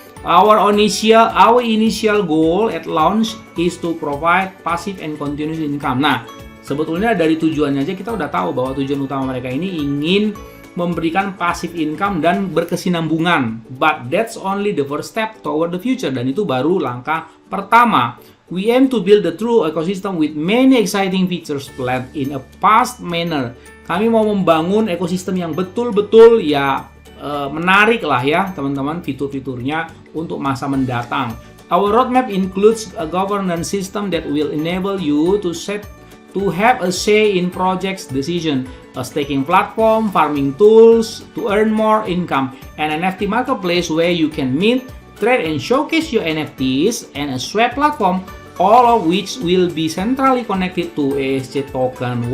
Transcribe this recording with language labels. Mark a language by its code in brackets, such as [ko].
[en] Our initial goal at launch is to provide passive and continuous income. [id] Nah, sebetulnya dari tujuannya aja kita udah tahu bahwa tujuan utama mereka ini ingin memberikan passive income dan berkesinambungan. [en] But that's only the first step toward the future, [id] dan itu baru langkah pertama. [en] We aim to build a true ecosystem with many exciting features planned in a fast manner. [id] Kami mau membangun ekosistem yang betul-betul ya menarik lah ya teman-teman, fitur-fiturnya untuk masa mendatang. [en] Our roadmap includes a governance system that will enable you to have a say in projects decision, a staking platform, farming tools to earn more income, and an NFT marketplace where you can mint, trade, and showcase your NFTs, and a swap platform, all of which will be centrally connected to ESC token.